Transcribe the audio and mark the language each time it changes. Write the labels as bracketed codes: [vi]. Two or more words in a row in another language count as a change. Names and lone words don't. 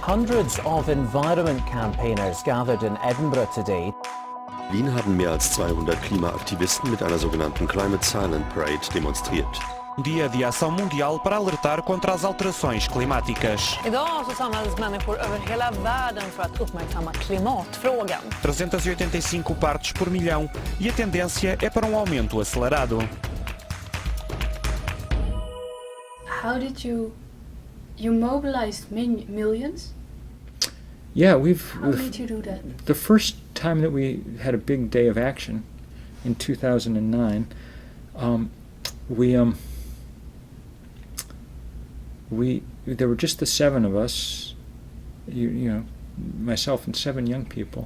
[en] Hundreds of environment campaigners gathered in Edinburgh today. [de] Wien haben mehr als 200 Klimaaktivisten mit einer sogenannten [en] Climate Silent Parade [de] demonstriert. [pt] Dia de ação mundial para alertar contra as alterações climáticas. [sv] Idag så samlas människor över hela världen för att uppmärksamma klimatfrågan. [pt] 385 partes por milhão e a tendência é para aumento acelerado. [en] How did you mobilized millions? Yeah, How did you do that? The first time that we had a big day of action in 2009, there were just the 7 of us, you know, myself and 7 young people.